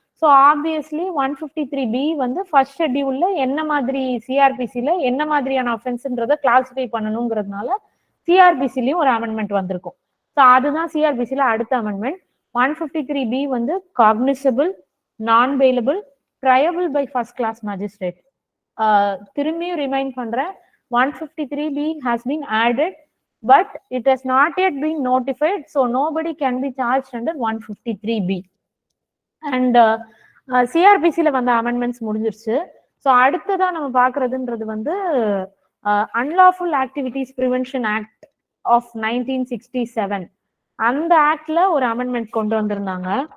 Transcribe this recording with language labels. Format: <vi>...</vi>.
<ta>So obviously 153B வந்து first ஷெட்யூல்ல என்ன மாதிரி சிஆர்பிசில என்ன மாதிரியான அஃபென்ஸ்ன்றதை கிளாசிஃபை பண்ணணுங்கிறதுனால சிஆர்பிசிலையும் ஒரு அமெண்ட்மெண்ட் வந்திருக்கும். ஸோ அதுதான் சிஆர்பிசில அடுத்த அமெண்ட்மெண்ட். 153B வந்து காக்னிசபிள், நான் bailable, triable by first class magistrate. திரும்பியும் ரிமைண்ட் பண்றேன்,</ta> <en>153B has been added, but it has not yet been notified, so nobody can be charged under 153B.</en> <ta>And சிஆர்பிசில வந்த amendments முடிஞ்சிருச்சு. So அடுத்ததான் நம்ம பாக்குறதுன்றது வந்து unlawful activities prevention act of 1967. அந்த ஆக்ட்ல ஒரு amendment கொண்டு வந்திருந்தாங்க.</ta>